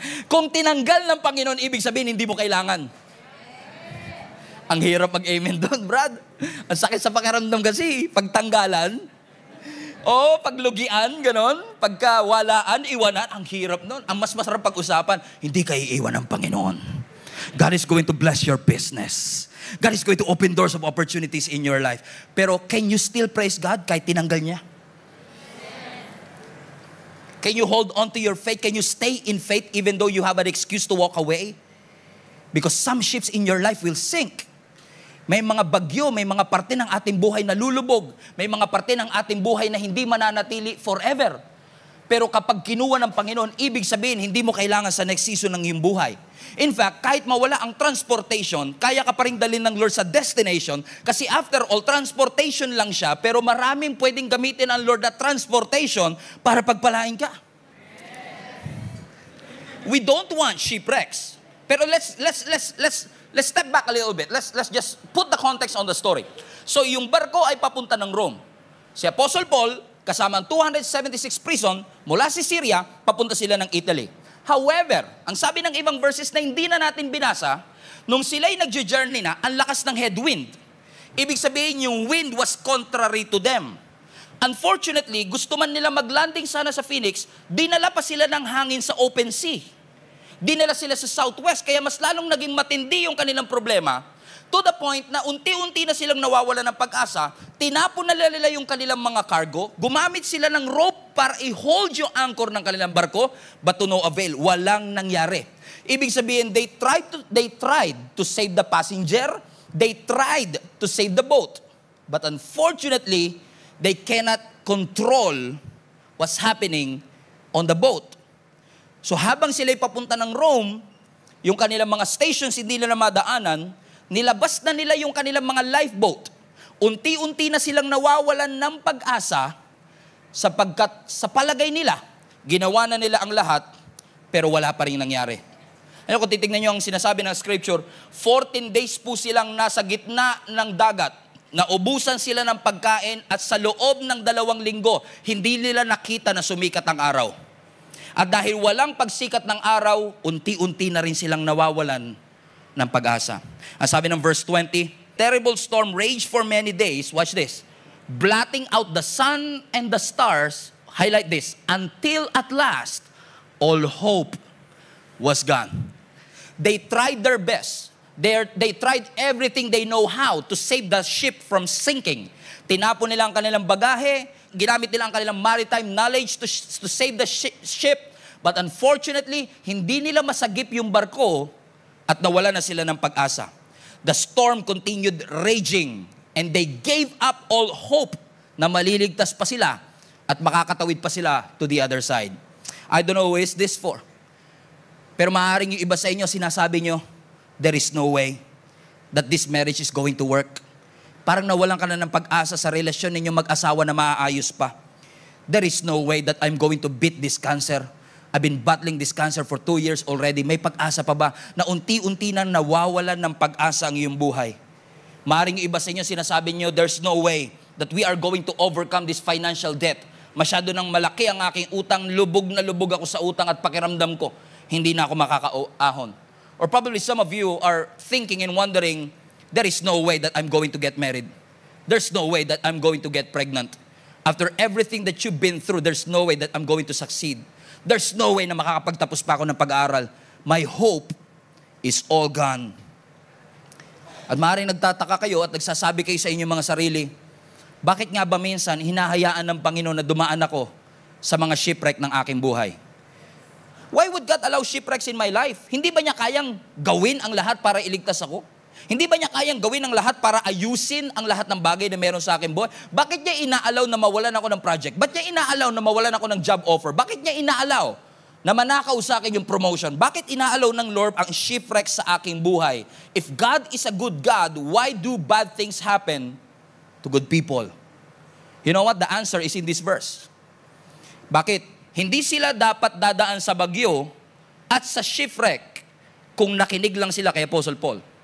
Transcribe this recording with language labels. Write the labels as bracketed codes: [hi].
[tl] Kung tinanggal ng Panginoon, ibig sabihin, hindi mo kailangan. Ang hirap mag-amen doon, Brad. Ang sakit sa pakiramdam kasi, pagtanggalan, o paglugian, ganon, pagkawalaan, iwanan, ang hirap noon. Ang mas masarap pag-usapan, hindi kayo iwan ng Panginoon. [en] God is going to bless your business. God is going to open doors of opportunities in your life. Pero can you still praise God [tl] kahit tinanggal niya? [en] Can you hold on to your faith? Can you stay in faith even though you have an excuse to walk away? Because some ships in your life will sink. [tl] May mga bagyo, may mga parte ng ating buhay na lulubog. May mga parte ng ating buhay na hindi mananatili forever. Pero kapag kinuha ng Panginoon, ibig sabihin, hindi mo kailangan sa next season ng iyong buhay. In fact, kahit mawala ang transportation, kaya ka pa rin dalhin ng Lord sa destination, kasi after all, transportation lang siya, pero maraming pwedeng gamitin ang Lord na transportation para pagpalain ka. [en] We don't want shipwrecks. Pero let's step back a little bit. Let's just put the context on the story. [tl] So yung barko ay papunta ng Rome. Si Apostle Paul, kasama ang 276 prison, mula si Syria, papunta sila ng Italy. However, ang sabi ng ibang verses na hindi na natin binasa, nung sila'y nag-journey na, ang lakas ng headwind. Ibig sabihin, yung [en] wind was contrary to them. [tl] Unfortunately, gusto man nila maglanding sana sa Phoenix, dinala pa sila ng hangin sa open sea. Dinala sila sa southwest, kaya mas lalong naging matindi yung kanilang problema, to the point na unti-unti na silang nawawala ng pag-asa, tinapon na nila yung kanilang mga cargo, gumamit sila ng rope para i-hold yung anchor ng kanilang barko, [en] but to no avail, [tl] walang nangyari. Ibig sabihin, [en] they tried to save the passenger, they tried to save the boat, but unfortunately, they cannot control what's happening on the boat. [tl] So habang sila'y papunta ng Rome, yung kanilang mga stations hindi nila madaanan, nilabas na nila yung kanilang mga lifeboat. Unti-unti na silang nawawalan ng pag-asa sapagkat sa palagay nila, ginawa na nila ang lahat, pero wala pa rin nangyari. Ano kung titignan nyo ang sinasabi ng scripture, 14 days po silang nasa gitna ng dagat. Naubusan sila ng pagkain at sa loob ng 2 linggo, hindi nila nakita na sumikat ang araw. At dahil walang pagsikat ng araw, unti-unti na rin silang nawawalan ng pag-asa. Ang sabi ng verse 20, [en] terrible storm raged for many days, watch this, blotting out the sun and the stars, highlight this, until at last, all hope was gone. They tried their best. They tried everything they know how to save the ship from sinking. [tl] Tinapon nila ang kanilang bagahe, ginamit nila ang kanilang maritime knowledge [en] to save the ship, [tl] but unfortunately, hindi nila masagip yung barko at nawala na sila ng pag-asa. [en] The storm continued raging and they gave up all hope [tl] na maliligtas pa sila [en] at makakatawid pa sila to the other side. I don't know who is this for. [tl] Pero maaaring yung iba sa inyo, sinasabi nyo, [en] there is no way that this marriage is going to work. [tl] Parang nawalan ka na ng pag-asa sa relasyon ninyo mag-asawa na maaayos pa. [en] There is no way that I'm going to beat this cancer. I've been battling this cancer for 2 years already. [tl] May pag-asa pa ba na unti-unti na nawawalan ng pag-asa ang iyong buhay? Maaaring yung iba sa inyo, sinasabi nyo, [en] there's no way that we are going to overcome this financial debt. [tl] Masyado nang malaki ang aking utang, lubog na lubog ako sa utang at pakiramdam ko, hindi na ako makakaahon. [en] Or probably some of you are thinking and wondering, there is no way that I'm going to get married. There's no way that I'm going to get pregnant. After everything that you've been through, there's no way that I'm going to succeed. There's no way [tl] na makakapagtapos pa ako ng pag-aaral. [en] My hope is all gone. [tl] At maaaring nagtataka kayo at nagsasabi kayo sa inyong mga sarili, bakit nga ba minsan hinahayaan ng Panginoon na dumaan ako sa mga shipwreck ng aking buhay? [en] Why would God allow shipwrecks in my life? [tl] Hindi ba niya kayang gawin ang lahat para iligtas ako? Hindi ba niya kayang gawin ang lahat para ayusin ang lahat ng bagay na meron sa akin buhay? Bakit niya inaalaw na mawalan ako ng project? Bakit niya inaalaw na mawalan ako ng job offer? Bakit niya inaalaw na manakaw sa akin yung promotion? Bakit inaalaw ng Lord ang shipwreck sa aking buhay? [en] If God is a good God, why do bad things happen to good people? You know what? The answer is in this verse. [tl] Bakit? Hindi sila dapat dadaan sa bagyo at sa shipwreck kung nakinig lang sila kay Apostle Paul.